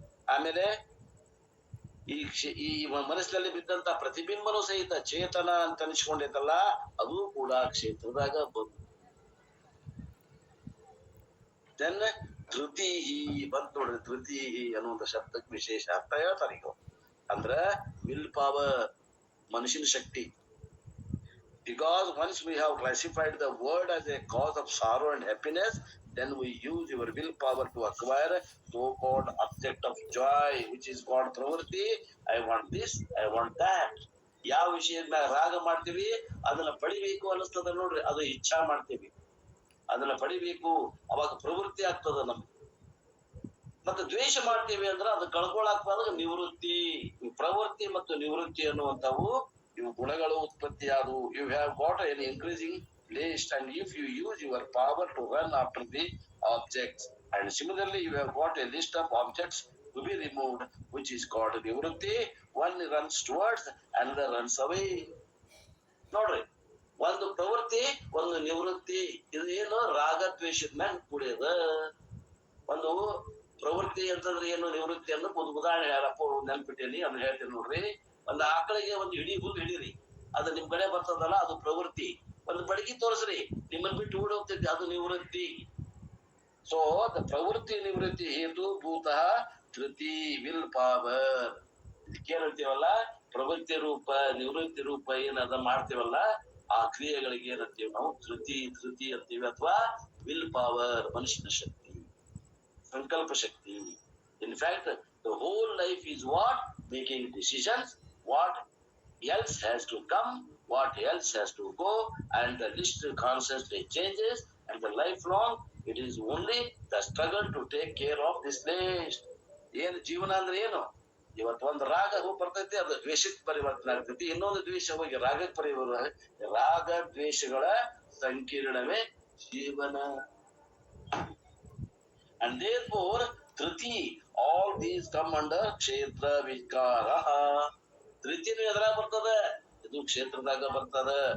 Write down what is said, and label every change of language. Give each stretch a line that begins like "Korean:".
Kannada: ಆಮೇಲೆ ಈ ಮನಸ್ಸಿನಲ್ಲಿ ಬಿದ್ದಂತ ಪ್ರತಿಬಿಂಬನು ಸಹಿತ ಚೇತನ ಅಂತ ಅನಿಸ್ಕೊಂಡೈತಲ್ಲ ಅದು ಕೂಡ ಕ್ಷೇತ್ರದಾಗ ಬಂತು. ದೆನ್ ಧೃತಿಹಿ ಬಂತು ನೋಡ್ರಿ. ಧೃತಿಹಿ ಅನ್ನುವಂತ ಶಬ್ದಕ್ಕೆ ವಿಶೇಷ ಅರ್ಥ ಹೇಳ್ತಾರೆ ಈಗ. ಅಂದ್ರ ವಿಲ್ ಪವರ್, ಮನುಷ್ಯನ ಶಕ್ತಿ.
English: Because once we have classified the word as a cause of sorrow and happiness, then we use your willpower to acquire so-called object of joy, which is called pravritti. I want this, I want that.
Kannada: ಯಾವ ವಿಷಯದ ರಾಗ ಮಾಡ್ತೀವಿ ಅದನ್ನ ಪಡಿಬೇಕು ಅನಿಸ್ತದ ನೋಡ್ರಿ, ಅದು ಇಚ್ಛಾ ಮಾಡ್ತೀವಿ, ಅದನ್ನ ಪಡಿಬೇಕು, ಅವಾಗ ಪ್ರವೃತ್ತಿ ಆಗ್ತದ ನಮ್ಗೆ. ಮತ್ತೆ ದ್ವೇಷ ಮಾಡ್ತೀವಿ ಅಂದ್ರೆ ಅದು ಕಳ್ಕೊಳಾಕ್ಬಾರ್ದು ನಿವೃತ್ತಿ. ಪ್ರವೃತ್ತಿ ಮತ್ತು ನಿವೃತ್ತಿ ಅನ್ನುವಂಥವು ಇವು ಗುಣಗಳು ಉತ್ಪತ್ತಿ ಆದವು.
English: You have got an increasing list, and if you use your power to run after the objects, and similarly you have got a list of objects to be removed, which is called nivrutti. One runs towards, another runs away.
Kannada: ನೋಡ್ರಿ, ಒಂದು ಪ್ರವೃತ್ತಿ ಒಂದು ನಿವೃತ್ತಿ. ಇದು ಏನು? ರಾಗದ್ವೇಷದ ಮ್ಯಾಗ ಕೂಡಿಯದ. ಒಂದು ಪ್ರವೃತ್ತಿ ಅಂತಂದ್ರೆ ಏನು, ನಿವೃತ್ತಿ ಅಂದ್ರೆ ಒಂದು ಉದಾಹರಣೆ ಯಾರಪ್ಪ ನೆನ್ಪಿಟ್ಟೇನಿ ಅದನ್ನ ಹೇಳ್ತೀನಿ ನೋಡ್ರಿ. ಒಂದು ಆಕಳಿಗೆ ಒಂದು ಇಡೀ ಹುಲ್ಲು ಹಿಡೀರಿ, ಅದು ನಿಮ್ ಕಡೆ ಬರ್ತದಲ್ಲ ಅದು ಪ್ರವೃತ್ತಿ. ಒಂದು ಬಡಗಿ ತೋರಿಸ್ರಿ, ನಿಮ್ಮನ್ನ ಬಿಟ್ಟು ಓಡಿ ಹೋಗ್ತೈತಿ, ಅದು ನಿವೃತ್ತಿ. ಸೊ ದ ಪ್ರವೃತ್ತಿ ನಿವೃತ್ತಿ ಹೇತು ಭೂತಃ ಧೃತಿ ವಿಲ್ ಪವರ್. ಇದಕ್ಕೇನಂತೀವಲ್ಲ ಪ್ರವೃತ್ತಿ ರೂಪ ನಿವೃತ್ತಿ ರೂಪ ಏನದ ಮಾಡ್ತೀವಲ್ಲ ಆ ಕ್ರಿಯೆಗಳಿಗೆ ಏನಂತೀವಿ ನಾವು? ಧೃತಿ ಅಂತೀವಿ, ಅಥವಾ ವಿಲ್ ಪವರ್, ಮನುಷ್ಯನ ಶಕ್ತಿ, ಸಂಕಲ್ಪ ಶಕ್ತಿ.
English: In fact the whole life is what? Making decisions. What else has to come, what else has to go, and the list constantly changes, and the lifelong it is only the struggle to take care of this list.
Kannada: ಏನು ಜೀವನ ಅಂದ್ರೆ ಏನು? ಇವತ್ತು ಒಂದು ರಾಗ ಹೋಗಿ ಬರ್ತೈತಿ, ಅದು ದ್ವೇಷಕ್ಕೆ ಪರಿವರ್ತನೆ ಆಗ್ತೈತಿ. ಇನ್ನೊಂದು ದ್ವೇಷ ಹೋಗಿ ರಾಗಕ್ಕೆ ಪರಿವರ್ತನೆ. ರಾಗ ದ್ವೇಷಗಳ ಸಂಕೀರ್ಣವೇ ಜೀವನ.
English: And therefore
Kannada: Dhriti,
English: all these come under
Kannada: ಕ್ಷೇತ್ರ ವಿಕಾರ. ಧೃತಿನೂ ಎದ್ರಾಗ ಬರ್ತದ, ಇದು ಕ್ಷೇತ್ರದಾಗ ಬರ್ತದ.